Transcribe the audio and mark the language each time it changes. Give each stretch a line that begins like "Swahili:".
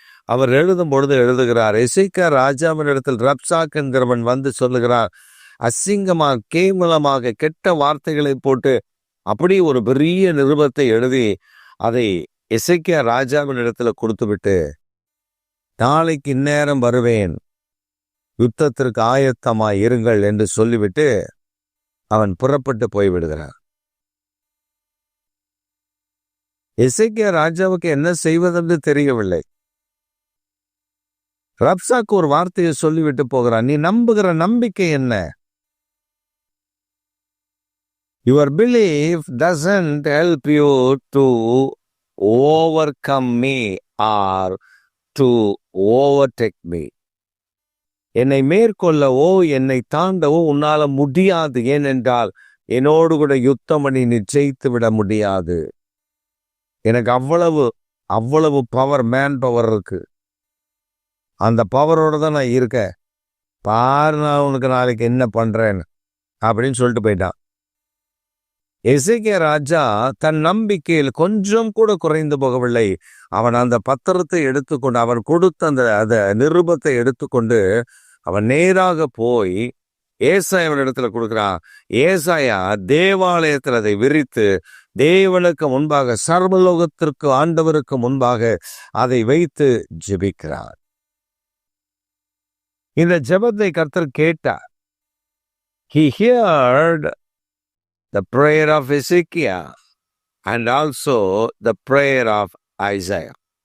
Tamil: அவர் எழுதும் பொழுது எழுதுகிறார், எசேக்கியா ராஜாவின் இடத்தில் ரப்சாக் என்கிறவன் வந்து சொல்லுகிறார், அசிங்கமாக கேவலமாக கெட்ட வார்த்தைகளை போட்டு அப்படி ஒரு பெரிய நிருபத்தை எழுதி அதை எசேக்கியா ராஜாவின் இடத்துல கொடுத்து விட்டு, நாளைக்கு இந்நேரம் வருவேன், யுத்தத்திற்கு ஆயத்தமாய் இருங்கள் என்று சொல்லிவிட்டு அவன் புறப்பட்டு போய்விடுகிறான். எசேக்கியா ராஜாவுக்கு என்ன செய்வதென்று தெரியவில்லை. ரப்சாக்கு ஒரு வார்த்தையை சொல்லிவிட்டு போகிறான். நீ நம்புகிற நம்பிக்கை என்ன?
English: Your belief doesn't help you to overcome me or to overtake me.
Tamil: என்னை மேற்கொள்ளவோ என்னை தாண்டவோ உன்னால முடியாது. ஏனென்றால் என்னோடு கூட யுத்தம் பண்ணி நீ ஜெயித்து விட முடியாது. எனக்கு அவ்வளவு பவர், மேன் பவர் இருக்கு. அந்த பவரோட தான் நான் இருக்கேன். பாரு, நான் உனக்கு நாளைக்கு என்ன பண்றேன்னு அப்படின்னு சொல்லிட்டு போயிட்டான். எசேக்கியா ராஜா தன் நம்பிக்கையில் கொஞ்சம் கூட குறைந்து போகவில்லை. அவன் அந்த பத்திரத்தை எடுத்துக்கொண்டு, அவன் கொடுத்த அந்த நிருபத்தை எடுத்துக்கொண்டு அவன் நேராக போய் ஏசாயாவின் இடத்துல கொடுக்கிறான். ஏசாயா தேவாலயத்தில் அதை விரித்து தேவனுக்கு முன்பாக, சர்வலோகத்திற்கு ஆண்டவருக்கு முன்பாக அதை வைத்து ஜெபிக்கிறார். இந்த ஜெபத்தை கர்த்தர் கேட்டார்.
English: He heard the prayer of Hezekiah and also the prayer of Isaiah.